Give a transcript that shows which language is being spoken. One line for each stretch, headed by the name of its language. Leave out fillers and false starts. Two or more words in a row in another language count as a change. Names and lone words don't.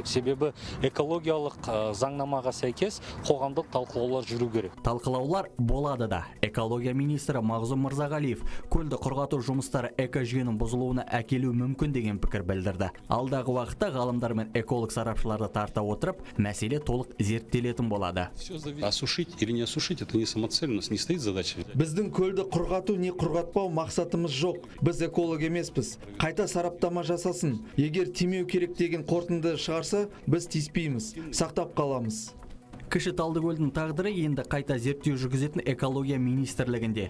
Kazakh: Себебі экологиялық заңнамаға сәйкес қоғамдық талқылаулар жүру керек. Талқылаулар болады да. Экология министрі Мағзұм Мырзағалиев көлді құрғату жұмыстары экожүйенің бұзылуына әкелуі мүмкін деген пікір білдірді. Алдағы уақытта ғалымдар мен эколог сарапшыларды тарта отырып, мәселе толық зерттелетін болады.
Russian: Осушить или не осушить, это не самоцель, у нас не стоит задача.
Kazakh: Біздің көлді құрғату не құрғатпау мақсатымыз жоқ. Біз эколог емеспіз. Қайта сараптама жасасын. Егер тимеу керек деген қорытынды шығарса, біз тиіспейміз, сақтап қаламыз. Кіші Талдыкөлдің тағдыры енді қайта зерттеу жүргізетін экология министрлігінде.